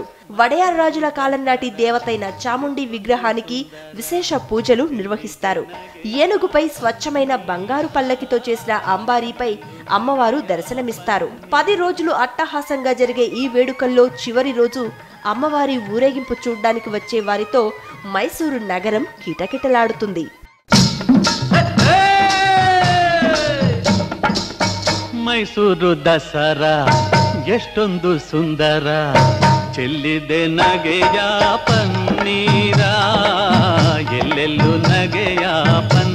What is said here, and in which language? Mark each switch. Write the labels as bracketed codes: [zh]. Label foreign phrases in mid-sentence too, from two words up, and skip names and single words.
[te] వడయార్ రాజుల కాలం నాటి దేవతైన చాముండి విగ్రహానికి విశేష పూజలు నిర్వహిస్తారు. ఏనుగుపై స్వచ్ఛమైన బంగారు పల్లకితో చేసిన అంబారీపై అమ్మవారు దర్శనమిస్తారు. 10 రోజులు అట్టహాసంగా జరిగే ఈ వేడుకల్లో చివరి రోజు అమ్మవారి ఊరేగింపు చూడ్డానికి వచ్చే వారితో మైసూరు నగరం కిటకిటలాడుతుంది. [kn] ಮೈಸೂರು ದಸರಾ ಎಷ್ಟೊಂದು ಸುಂದರ ಚೆಲ್ಲಿದೆ ನಗೆಯ ಪನ್ನೀರ ಎಲ್ಲೆಲ್ಲೂ ನಗೆಯ